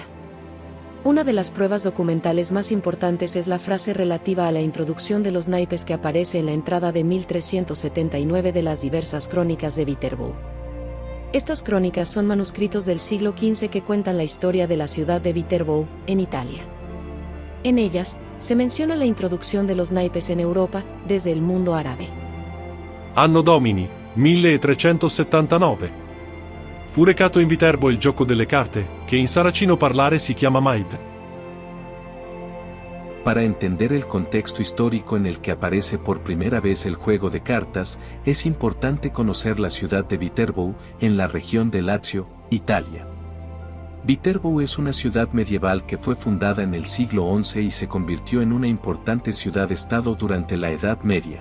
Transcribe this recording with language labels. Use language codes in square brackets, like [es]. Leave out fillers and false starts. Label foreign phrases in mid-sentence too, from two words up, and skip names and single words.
[es] Una de las pruebas documentales más importantes es la frase relativa a la introducción de los naipes que aparece en la entrada de 1379 de las diversas crónicas de Viterbo. Estas crónicas son manuscritos del siglo XV que cuentan la historia de la ciudad de Viterbo, en Italia. En ellas, se menciona la introducción de los naipes en Europa, desde el mundo árabe. [la] Anno Domini, 1379. [it] Fu recato in Viterbo il gioco delle carte, che in saracino parlare si chiama Maib. [es] Para entender el contexto histórico en el que aparece por primera vez el juego de cartas, es importante conocer la ciudad de Viterbo, en la región de Lazio, Italia. Viterbo es una ciudad medieval que fue fundada en el siglo XI y se convirtió en una importante ciudad-estado durante la Edad Media.